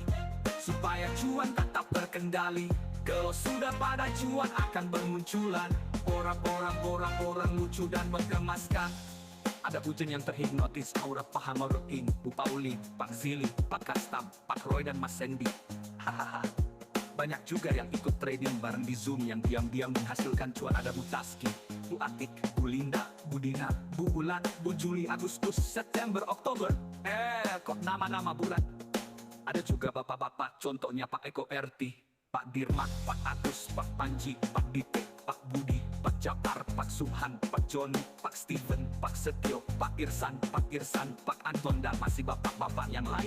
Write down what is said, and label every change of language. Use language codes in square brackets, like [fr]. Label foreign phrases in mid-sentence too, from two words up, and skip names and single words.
[id] Supaya cuan tetap terkendali. Kalau sudah pada cuan akan bermunculan orang-orang lucu dan menggemaskan. Ada bujan yang terhipnotis, aura Pak Hamarudin, Bu Paulin, Pak Zili, Pak Kastam, Pak Roy dan Mas Sandy. Hahaha. Banyak juga yang ikut trading bareng di Zoom yang diam-diam menghasilkan cuan. Ada Bu Taski, Bu Atik, Bu Linda, Bu Dina, Bu Bulan, Bu Juli, Agustus, September, Oktober. Kok nama-nama bulan. Ada juga bapak-bapak, contohnya Pak Eko RT, Pak Dirmat, Pak Agus, Pak Panji, Pak Dite, Pak Budi, Pak Japar, Pak Subhan, Pak Joni, Pak Steven, Pak Setio, Pak Irsan, Pak Anton, dan masih bapak-bapak yang lain.